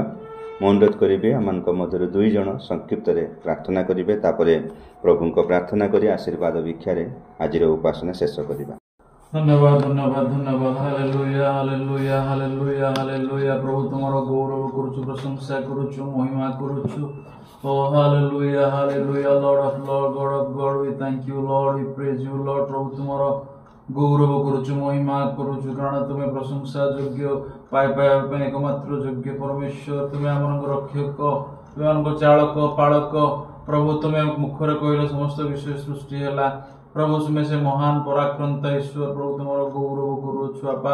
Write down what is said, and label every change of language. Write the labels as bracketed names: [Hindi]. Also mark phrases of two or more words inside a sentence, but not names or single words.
[Odia] ମୁଁ ଅନୁରୋଧ କରିବି ଆମମାନଙ୍କ ମଧ୍ୟରୁ 2 ଜଣ ସଂକ୍ଷିପ୍ତରେ ପ୍ରାର୍ଥନା କରିବେ, ତାପରେ ପ୍ରଭୁଙ୍କ ପ୍ରାର୍ଥନା କରି ଆଶୀର୍ବାଦ ଭିକ୍ଷାରେ ଆଜିର ଉପାସନା ଶେଷ କରିବା। ଧନ୍ୟବାଦ ଧନ୍ୟବାଦ ଧନ୍ୟବାଦ। ହାଲେଲୁୟା ହାଲେଲୁୟା ହାଲେଲୁୟା ହାଲେଲୁୟା। ପ୍ରଭୁ ତୁମର ଗୌରବ କରୁଛୁ, ପ୍ରଶଂସା କରୁଛୁ, ମହିମା କରୁଛୁ। ଓ ହାଲେଲୁୟା ହାଲେଲୁୟା। [English] Lord of Lord, God of God, We thank you Lord, we praise you Lord. [Odia] प्रभु ତୁମର ଗୌରବ କରୁଛୁ, ମହିମା କରୁଛୁ, କାରଣ ତୁମେ ପ୍ରଶଂସା ଯୋଗ୍ୟ, ପାଇବା ପାଇଁ ଏକମାତ୍ର ଯୋଗ୍ୟ ପରମେଶ୍ୱର। ତୁମେ ଆମମାନଙ୍କ ରକ୍ଷକ, ତୁମେ ଆମଙ୍କ ଚାଳକ ପାଳକ। ପ୍ରଭୁ ତୁମେ ମୁଖରେ କହିଲ ସମସ୍ତ ବିଷୟ ସୃଷ୍ଟି ହେଲା। ପ୍ରଭୁ ତୁମେ ସେ ମହାନ ପରାକ୍ରାନ୍ତ ଈଶ୍ୱର। ପ୍ରଭୁ ତୁମର ଗୌରବ କରୁଛୁ ବାପା।